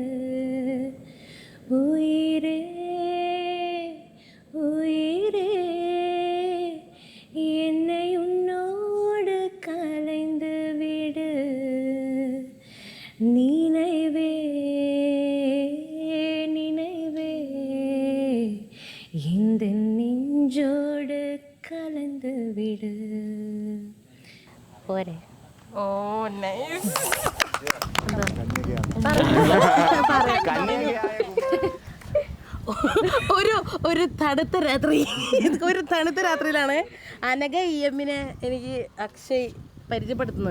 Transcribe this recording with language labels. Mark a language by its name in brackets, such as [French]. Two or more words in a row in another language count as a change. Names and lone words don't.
[Tamil] உயிரே உயிரே என்னை உன்னோடு கலைந்து விடு. நினைவே நினைவே இந்த நெஞ்சோடு கலந்து விடு. [Malayalam] പോരെ? [English] Oh nice. [Malayalam] ഒരു തണുത്ത രാത്രി, ഒരു തണുത്ത രാത്രിയിലാണ് അനഘ EMനെ എനിക്ക് അക്ഷയ് പരിചയപ്പെടുത്തുന്നത്.